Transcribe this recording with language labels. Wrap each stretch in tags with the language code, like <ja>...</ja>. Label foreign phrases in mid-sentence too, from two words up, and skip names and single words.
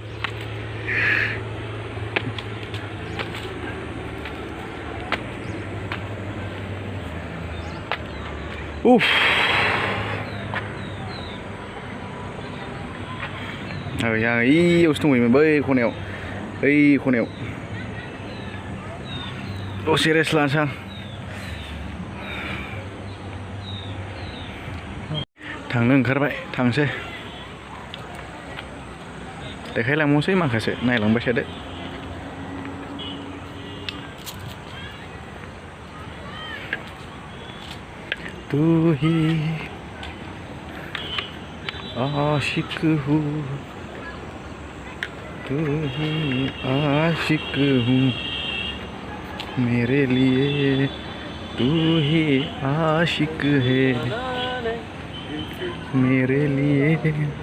<brx>उफ ओइयावसो दंहैयोमोन बै खनायाव, ओइ खनायाव। दसे रेस्ट लानोसै आं। थांनो ओंखारबाय, थांसै। देखायलांबावसै माखासे, नायलांबाय थादो।</brx> <hi>तू ही आशिक हूँ, तू ही आशिक हूँ, मेरे लिए तू ही आशिक है, मेरे लिए।</hi>